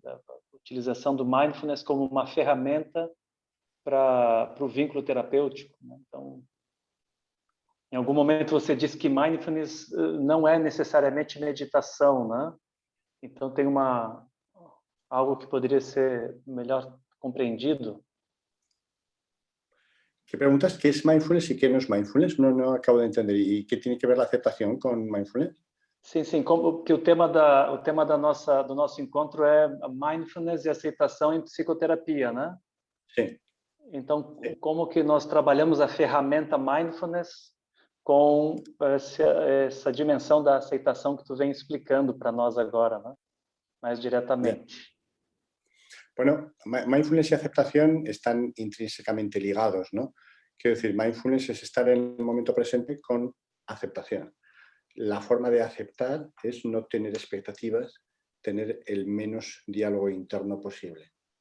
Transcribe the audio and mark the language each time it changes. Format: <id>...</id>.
<pt>A utilização do mindfulness como uma ferramenta para o vínculo terapêutico, né? Então, em algum momento você disse que mindfulness não é necessariamente meditação, né? Então tem algo que poderia ser melhor compreendido.</pt> <es>¿Qué preguntas? ¿Qué es mindfulness y qué no es mindfulness? No acabo de entender. ¿Y qué tiene que ver la aceptación con mindfulness?</es> <pt>Sim, como que o tema do nosso encontro é mindfulness e aceitação em psicoterapia, né? Sim. Então, como que nós trabalhamos a ferramenta mindfulness com essa dimensão da aceitação que tu vem explicando para nós agora, né? Mais diretamente.</pt> <es>Bien. Bueno, mindfulness y aceptación están intrínsecamente ligados, ¿no? Quiero decir, mindfulness es estar en el momento presente con aceptación. La forma de aceptar es no tener expectativas, tener el menos diálogo interno posible.</es>